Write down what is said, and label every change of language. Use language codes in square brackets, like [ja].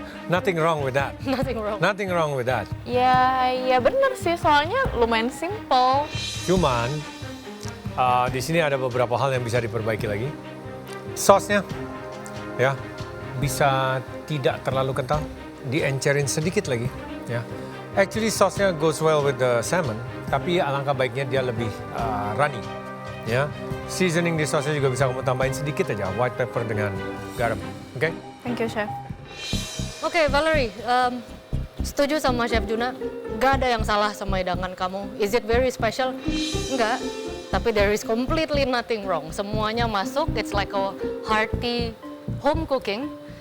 [en] Nothing wrong with that. Nothing wrong. Nothing wrong with that. [id] Ya bener sih, soalnya lumayan simple. Cuman di sini ada beberapa hal yang bisa diperbaiki lagi. Sausnya, ya, bisa tidak terlalu kental, diencerin sedikit lagi, ya. [en] Actually [id] sausnya [en] goes well with the salmon, [id] tapi alangkah baiknya dia lebih runny, ya. Seasoning di sausnya juga bisa kamu tambahin sedikit aja, white pepper dengan garam, oke? [en] Thank you, Chef. [id] Oke, Valerie, setuju sama Chef Juna. Gak ada yang salah sama hidangan kamu. [en] Is it very special? [id] Enggak. Tapi [en] there is completely nothing wrong. [id] Semuanya masuk, [en] it's like a hearty home cooking.